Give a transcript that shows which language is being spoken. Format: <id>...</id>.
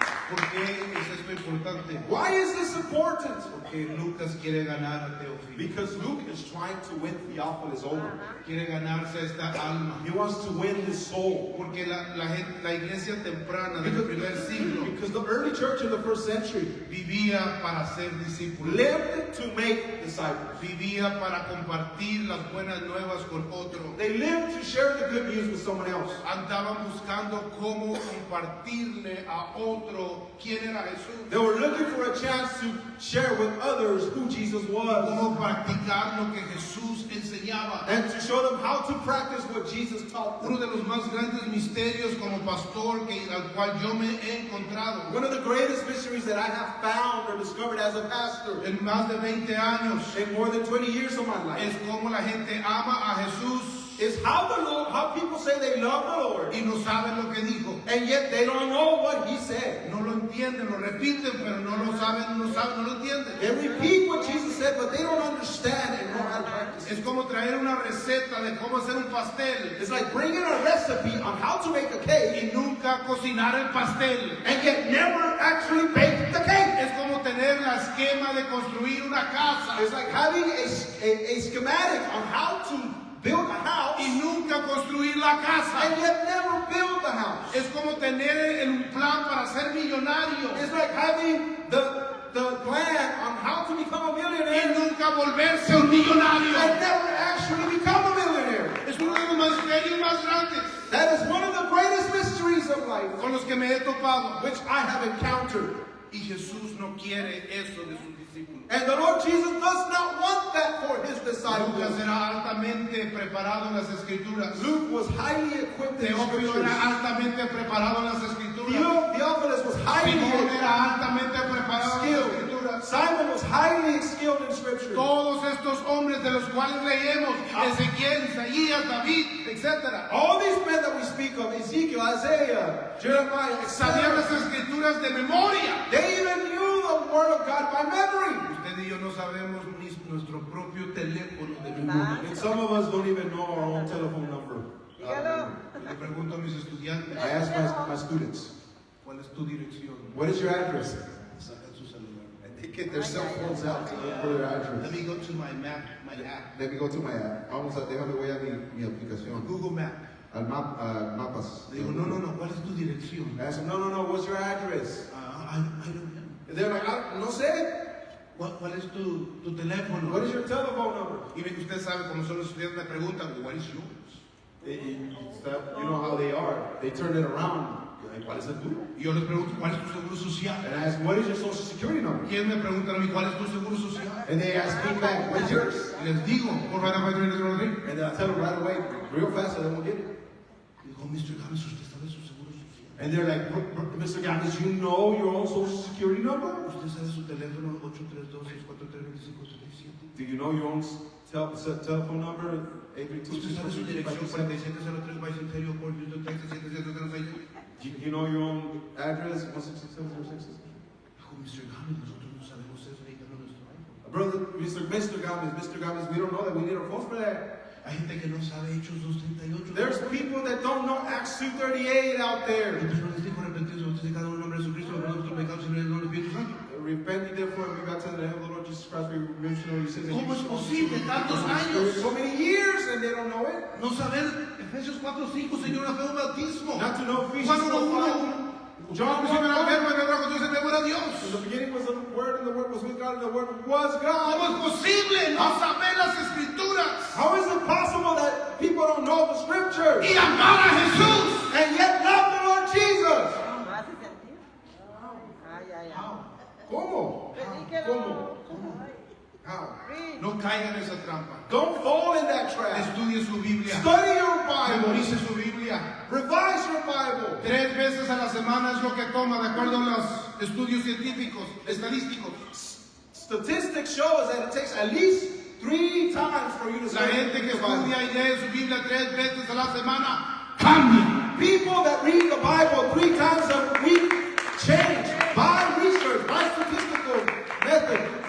<es>¿Por qué es esto importante?</es> <en>Why is this important?</en> <es>Porque Lucas quiere ganar a Teófilo.</es> <en>Because Luke is trying to win Theophilus over.</en> <es>Quiere ganarse a esta alma.</es> <en>He wants to win his soul.</en> <es>Porque la iglesia temprana del primer siglo</es> <en>Because the early church in the first century</en> <es>vivía para ser discípulos.</es> <en>lived to make disciples.</en> <es>Vivía para compartir las buenas nuevas con otro.</es> <en>They lived to share the good news with someone else.</en> <es>Andaban buscando cómo compartirle a otro quién era Jesús.</es> <en>They were looking for a chance to share with others who Jesus was</en> <es>Cómo practicar lo que Jesús enseñaba.</es> <en>and to show them how to practice what Jesus taught</en> <es>Uno</es> <en>them.</en> <es>de los más grandes misterios como pastor al cual yo me he encontrado</es> <en>One of the greatest mysteries that I have found or discovered as a pastor</en> <es>en más de 20 años</es> <en>in more than 20 years of my life</en> <es>es cómo la gente ama a Jesús</es> <en>is how people say they love the Lord</en> <es>y no saben lo que dijo.</es> <en>and yet they don't know what He said.</en> <es>No lo entienden, lo repiten, pero no lo saben, no lo entienden.</es> <en>They repeat what Jesus said, but they don't understand and know how to practice</en> <es>Es</es> <en>it.</en> <es>como traer una receta de cómo hacer un pastel</es> <en>It's like bringing a recipe on how to make a cake</en> <es>y nunca cocinar el pastel.</es> <en>and yet never actually bake the cake.</en> <es>Es como tener la esquema de construir una casa</es> <en>It's like having a schematic on how to build a house</en> <es>y nunca construir la casa.</es> <en>and yet never build the house.</en> <es>Es como tener un plan para ser millonario</es> <en>It's like having the plan on how to become a</en> <es>y</es> <en>millionaire</en> <es>nunca volverse un millonario.</es> <en>and never actually become a millionaire.</en> <es>Es uno de los misterios más grandes</es> <en>That is one of the greatest mysteries of life</en> <es>con los que me he topado.</es> <en>which I have encountered.</en> <es>Y Jesús no quiere eso de sus discípulos.</es> <en>And the Lord Jesus does not want that for His</en> <es>Lucas</es> <en>disciples.</en> <es>era altamente preparado en las escrituras.</es> <en>Luke was highly equipped in</en> <es>Teófilo</es> <en>scriptures.</en> <es>era altamente preparado en las escrituras.</es> <en>Theophilus was highly</en> <es>Simón era altamente preparado en las</es> <en>skilled.</en> <es>escrituras.</es> <en>Simon was highly skilled in scripture.</en> <es>Todos estos hombres de los cuales leemos, Ezequiel, Isaías, David, etc.</es> <en>All these men that we speak of, Ezekiel, Isaiah, Jeremiah,</en> <es>Sabían las escrituras de memoria.</es> <en>they even knew the Word of God by memory.</en> <es>Usted y yo no sabemos ni nuestro propio teléfono de memoria.</es> <en>And some of us don't even know our own telephone number.</en> <es>Dígalo. Le pregunto a mis estudiantes,</es> <en>I ask my students,</en> <es>¿cuál es tu dirección?</es> <en>what is your address?</en> <es>Sacan su celular.</es> <en>And they get their cell phones out to look for their Let address. me go to my map, my app. Let me go to my app.</en> <es>Déjame voy a mi aplicación.</es> <en>Google Map.</en> <es>Al mapas. Le digo, no, ¿cuál es tu dirección?</es> <en>I ask them, no, what's your address? I don't know. And they're like,</en> <es>no sé. ¿Cuál es tu teléfono?</es> <en>What is your telephone number?</en> <es>Y usted sabe cómo son los estudiantes, me preguntan,</es> <en>what is yours? You know how they are. They turn it around. Like,</en> <es>¿cuál es el tuyo? Y yo les pregunto, ¿cuál es tu seguro social?</es> <en>And I ask, what is your social security number?</en> <es>Y ellos me preguntan a mí, ¿cuál es tu seguro social?</es> <en>And they ask me back, what is yours?</en> <es>Y les digo, por favor,</es> <en>And then I tell them right away, real fast, so they won't get it.</en> <es>digo, Mr. Gámez, ¿usted sabe su seguro social?</es> <en>And they're like, Mr. Gámez, you know your own social security number?</en> <es>¿Usted sabe su teléfono 832-643-2577?</es> <en>Do you know your own telephone number?</en> <es>¿Usted sabe su dirección 4703 Bicentennial Court, Houston, Texas 77006?</es> <en>You know your own address? 16706?</en> <es>Dijo, Mr. Gámez, nosotros no sabemos eso, díganos nuestro iPhone.</es> <en>Brother, Mr. Gámez, we don't know that. We need our phones for that.</en> <es>Hay gente que no sabe Hechos 2:38.</es> <en>There's people that don't know Acts 2:38 out there.</en> <es>Entonces no les dijo arrepentidos, ustedes cada uno en nombre de Jesucristo, perdón nuestros pecados y en el nombre del Espíritu Santo.</es> <en>Repent ye therefore and be baptized in the name of the Lord Jesus Christ for your remission of your sins.</en> <es>¿Cómo es posible tantos años?</es> <en>So many years and they don't know it.</en> <es>No saber Efesios 4:5, Señor, la fe del bautismo.</es> <en>Not to know Ephesians</en> <es>Juan</es> <en>4:5.</en> <es>1:1.</es> <en>John</en> <es>Principio era el</es> <en>1:1.</en> <es>verbo, el verbo con Dios, el verbo era Dios.</es> <en>In the beginning was the Word, and the Word was with God, and the Word was God.</en> <es>¿Cómo es posible no saber las Escrituras</es> <en>How is it possible that people don't know the Scriptures</en> <es>y amar a Jesús?</es> <en>and yet love the Lord Jesus?</en> <es>¿Me hace sentir? Ay, ay, ay. ¿Cómo? Predíquelo.</es> <en>How? Read.</en> <es>No caigan en esa trampa.</es> <en>Don't fall in that trap.</en> <es>Estudie su Biblia.</es> <en>Study your Bible.</en> <es>Memorice su Biblia.</es> <en>Revise your Bible.</en> <es>3 veces a la semana es lo que toma, de acuerdo a los estudios científicos, estadísticos.</es> <en>Statistics show us that it takes at least 3 times for you to</en> <es>La</es> <en>study</en> <es>gente que</es> <en>your Bible.</en> <es>estudia y lee su Biblia 3 veces a la semana cambia.</es> <en>People that read the Bible 3 times a week change by research, by statistical method.</en>